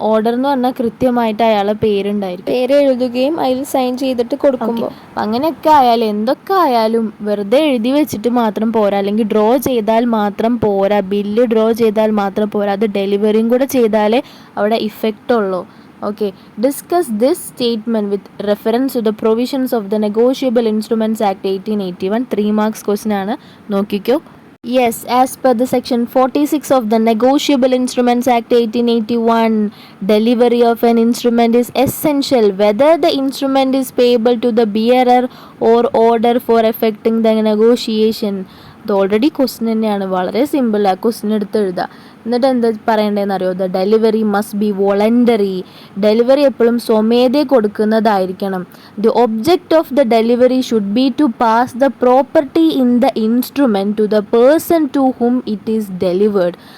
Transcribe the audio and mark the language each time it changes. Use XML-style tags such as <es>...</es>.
<ml>Order എന്ന് പറഞ്ഞാൽ കൃത്യമായിട്ട് അയാളെ പേരുണ്ടായിരിക്കും, പേര് എഴുതുകയും അതിൽ സൈൻ ചെയ്തിട്ട് കൊടുക്കുമ്പോൾ. അങ്ങനെയൊക്കെ ആയാലും എന്തൊക്കെ ആയാലും വെറുതെ എഴുതി വെച്ചിട്ട് മാത്രം പോരാ, അല്ലെങ്കിൽ ഡ്രോ ചെയ്താൽ മാത്രം പോരാ, ബില്ല് ഡ്രോ ചെയ്താൽ മാത്രം പോരാ, അത് ഡെലിവറിയും കൂടെ ചെയ്താലേ അവിടെ ഇഫക്റ്റ് ഉള്ളൂ.</ml> <en>Okay, discuss this statement with reference to the provisions of the Negotiable Instruments Act 1881.</en> <ml>3 marks question ആണ്, നോക്കിക്കോ.</ml> <en>Yes, as per the section 46 of the Negotiable Instruments Act 1881, delivery of an instrument is essential whether the instrument is payable to the bearer or order for effecting the negotiation.</en> <ml>ഇത് already question തന്നെയാണ്, വളരെ simple. ആ question എടുത്ത് എഴുതുക. എന്നിട്ട് എന്താ പറയേണ്ടതെന്ന് അറിയോ?</ml> <en>The delivery must be voluntary.</en> <ml>Delivery എപ്പോഴും സ്വമേധയെ കൊടുക്കുന്നതായിരിക്കണം.</ml> <en>The object of the delivery should be to pass the property in the instrument to the person to whom it is delivered.</en>